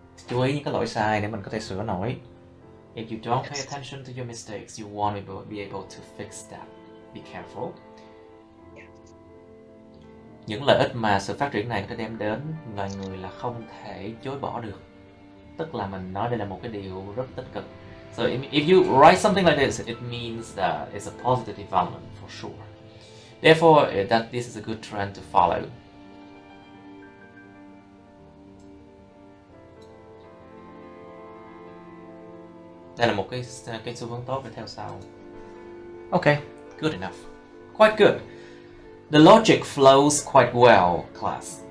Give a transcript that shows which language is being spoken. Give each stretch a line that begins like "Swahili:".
Vietnamese: Chú ý những cái lỗi sai để mình có thể sửa nổi.
English: If you don't pay attention to your mistakes, you won't be able to fix that. Be careful.
Vietnamese: Những lợi ích mà sự phát triển này có thể đem đến loài người là không thể chối bỏ được. Tức là mình nói đây là một cái điều rất tích cực.
English: So if you write something like this, it means that it's a positive development for sure. Therefore, that this is a good trend to follow.
Vietnamese: Đây là một cái xu hướng tốt để theo sau.
English: Okay, good enough. Quite good. The logic flows quite well, class.